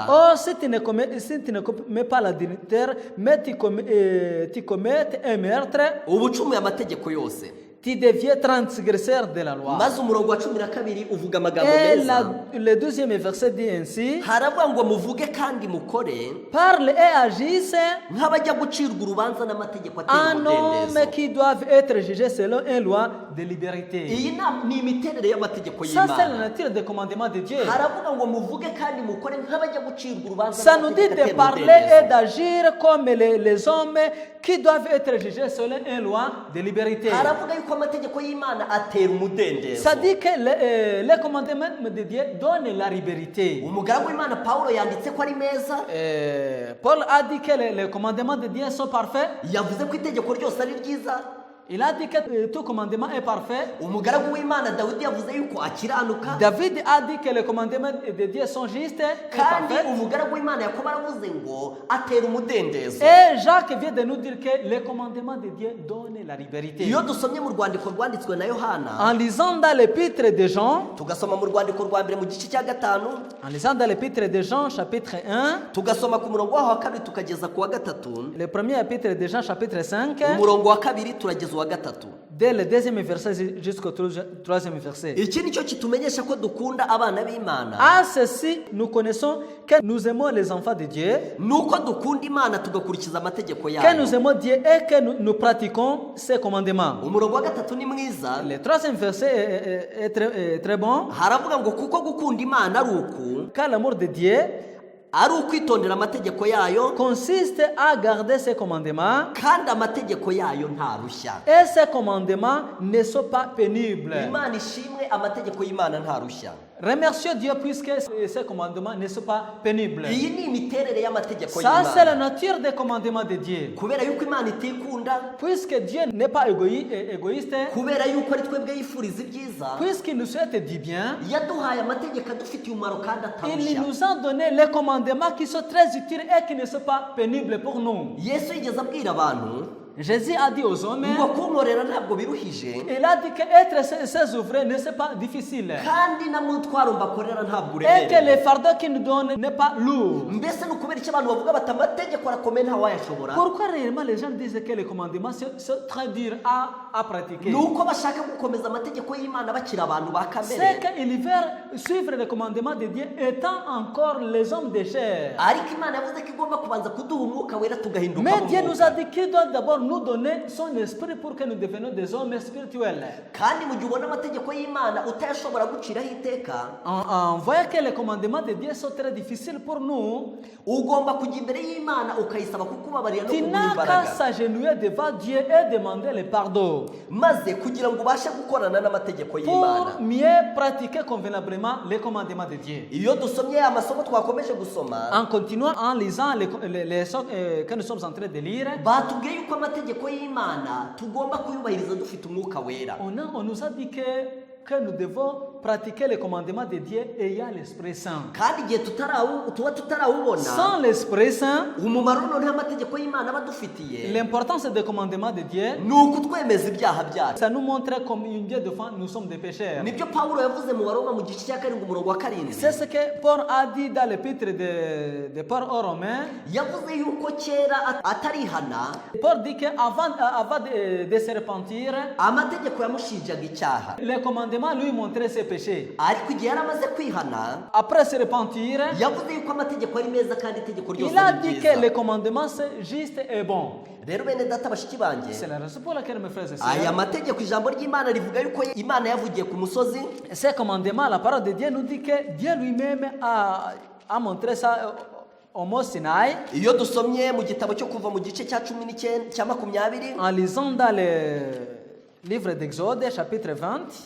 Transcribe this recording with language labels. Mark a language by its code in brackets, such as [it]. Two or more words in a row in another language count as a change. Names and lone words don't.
[fr] Or, si tu ne commets pas l'adultère, mais tu commets un meurtre, [rw] uba ucumuye amategeko yose. [fr] tu deviens transgresseur de la loi. [rw] Maze umurongo wa 12 uvuga amagambo [fr] Et [rw] meza, [fr] le 12e verset dit ainsi, [rw] haravuga ngo muvuge kandi mukore [fr] parle et agisse [rw] nk'abajya gucirwa urubanza n'amategeko ateye [fr] en hommes [rw] umudendezo. [fr] qui doivent être jugés selon une loi de liberté. [rw] Iyi ni imiterere y'amategeko [fr] Ça, c'est la [rw] y'Imana. [fr] nature des commandements de Dieu. [rw] Haravuga ngo muvuge kandi mukore nk'abajya gucirwa urubanza [fr] Ça nous dit [rw] n'amategeko [fr] de [rw] ateye [fr] parler [rw] umudendezo. [fr] et d'agir comme les hommes qui doivent être jugés selon une loi de liberté. [rw] Haravuga yuko amategeko y'Imana atera umudendezo. [fr] Ça dit que les commandements de Dieu donnent la liberté. [rw] Umugaragu w'Imana Pawulo yanditse ko ari meza, [fr] Paul a dit que les commandements de Dieu sont parfaits. [rw] yavuze ko itegeko ryose ari ryiza. [fr] Il a dit que tout commandement est parfait. [rw] Umugaragu w'Imana Dawidi yavuze yuko akiranuka, [fr] David a dit que les commandements de Dieu sont justes et [rw] kandi [fr] parfaits. [rw] umugaragu w'Imana Yakobo aravuze ngo atera umudendezo. [fr] Et Jacques vient de nous dire que les commandements de Dieu donnent la liberté. [rw] Iyo dusomye mu rwandiko rwanditswe na Yohana, [fr] En lisant dans l'épître de Jean, [rw] tugasoma mu rwandiko rwa mbere mu gice cya 5, [fr] en lisant dans l'épître de Jean, chapitre 1, [rw] tugasoma ku murongo waho wa 2 tukageza ku wa 3, [fr] le premier épître de Jean, chapitre 5, [rw] umurongo wa 2 turageza uwa 3. [fr] dès le deuxième verset jusqu'au troisième verset. [rw] Iki nicyo kitumenyesha ko dukunda abana b'Imana, [fr] À ceci, nous connaissons que nous aimons les enfants de Dieu, [rw] nuko dukunda Imana tugakurikiza amategeko [fr] que [rw] yayo. [fr] nous aimons Dieu et que nous pratiquons ses commandements. [rw] Umurongo wa 3 ni mwiza, [fr] Le troisième verset est très bon, [rw] haravuga ngo kuko gukunda Imana ari uku, [fr] car l'amour de Dieu [rw] ari ukwitondera amategeko yayo, [fr] consiste à garder ses commandements, [rw] kandi amategeko yayo ntarushya. [fr] et ces commandements ne sont pas pénibles. [rw] Imana ishimwe, amategeko y'Imana ntarushya. [fr] Remercions Dieu puisque ces commandements ne sont pas pénibles. [rw] Iyi ni imiterere y'amategeko [fr] Ça, c'est la [rw] y'Imana. [fr] nature des commandements de Dieu. [rw] Kubera yuko Imana itikunda, [fr] Puisque Dieu n'est pas égoïste, [rw] kubera yuko ari twebwe yifuriza ibyiza, [fr] puisqu'il nous souhaite du bien, [rw] yaduhaye amategeko adufitiye umumaro kandi [fr] il [rw] atarushya. [fr] nous a donné les commandements qui sont très utiles et qui ne sont pas pénibles pour nous. [rw] Yesu yigeze abwira abantu [fr] Jésus a dit aux hommes, [rw] ngo kunkorera ntabwo biruhije, [fr] il a dit que être ses ouvriers ne c'est pas difficile. [rw] kandi na mutwaro mbakorera ntabwo [fr] Et que [rw] uremereye. [fr] le fardeau qu'il nous donne n'est pas lourd. [rw] Mbese ni ukubera iki abantu bavuga bati amategeko arakomeye ntawayashobora? [fr] Pourquoi réellement les gens disent que les commandements sont très durs à pratiquer? [rw] Ni uko bashaka gukomeza amategeko y'Imana bakiri abantu ba [fr] C'est [rw] kamere. [fr] qu'ils veulent suivre les commandements de Dieu étant encore les hommes de chair. [rw] Ariko Imana yavuze ko igomba kubanza kuduha umwuka wera tugahinduka [fr] Mais [rw] mu [fr] Dieu nous a [rw] mwuka. [fr] dit qu'il doit d'abord nous donner son esprit pour que nous devenions des hommes spirituels. [rw] kandi mu gihe ubona amategeko y'Imana utayashobora guciraho iteka, [fr] En voyant que les commandements de Dieu sont très difficiles pour nous, [rw] ugomba kujya imbere y'Imana ukayisaba kukubabarira no [fr] tu [rw] kuguha [fr] n'as qu'à [rw] imbaraga, [fr] s'agenouiller devant Dieu et demander le pardon [rw] maze kugira ngo ubashe gukorana n'amategeko y'Imana. [fr] pour mieux pratiquer convenablement les commandements de Dieu. [rw] Iyo dusomye amasomo twakomeje gusoma, [fr] En continuant, en lisant les que nous sommes en train de lire, [rw] batubwiye yuko amategeko y'Imana tugomba kuyubahiriza dufite umwuka wera. [fr] on nous a dit que nous devons pratiquer les commandements de Dieu ayant l'Esprit Saint. [rw] kandi igihe tuba tutarawubona, [fr] Sans l'Esprit Saint, [rw] umumaro noneho amategeko y'Imana aba adufitiye [fr] l'importance des commandements de Dieu, [rw] ni ukutwemeza ibyaha byacu. [fr] ça nous montre combien de fois nous sommes des pécheurs. [rw] Nibyo Pawulo yavuze mu Baroma mu gice cya 7 umurongo wa 7. [fr] C'est ce que Paul a dit dans l'épître de Paul aux Romains. [rw] Yavuze yuko kera atarihana [fr] Paul dit qu'avant de se repentir, [rw] amategeko yamushinjaga icyaha, [fr] les commandements lui montraient ses péchés. [rw] ariko igihe yari amaze kwihana [fr] Après se repentir, [rw] yavuze yuko amategeko ari meza kandi itegeko ryose [fr] il a [rw] ari [fr] dit que [rw] ryiza. [fr] les commandements c'est juste et bon. [rw] Rero bene data bashiki banjye, [fr] C'est la raison pour laquelle mes frères et [rw] aya [fr] sœurs, [rw] mategeko ijambo ry'Imana rivuga yuko Imana yavugiye ku musozi, [fr] ces commandements, la parole de Dieu nous dit que Dieu lui-même a montré ça au mont Sinaï. [rw] iyo dusomye mu gitabo cyo kuva mu gice cya 19 cya 20 [fr] En lisant dans le livre d'Exode, chapitre 20,